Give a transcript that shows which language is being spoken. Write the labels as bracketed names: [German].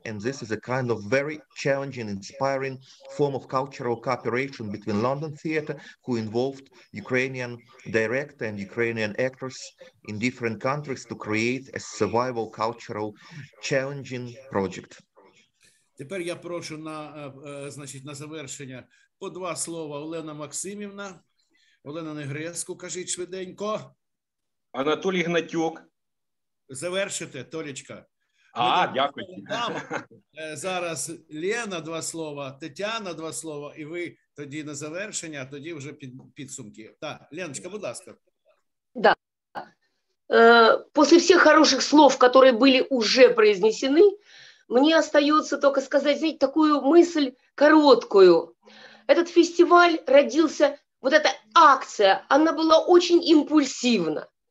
[English] And this is a kind of very challenging, inspiring form of cultural cooperation between London Theatre, who involved Ukrainian director and Ukrainian actors in different countries to create a survival cultural challenging project. [Ukrainian] Тепер я прошу на завершення по 2 слова Олена Максимівна. Олена Негреску, кажіть швиденько. Анатолій Гнатюк. Завершите, Толічка. Дякую. Зараз Лена 2 слова, Тетяна 2 слова, і ви тоді на завершення, а тоді вже підсумки. Так, Леночка, будь ласка. [Russian] Да. После всех хороших слов, которые были уже произнесены, мне остается только сказать, знаете, такую мысль короткую. Этот фестиваль родился, вот эта акция, она была очень импульсивна.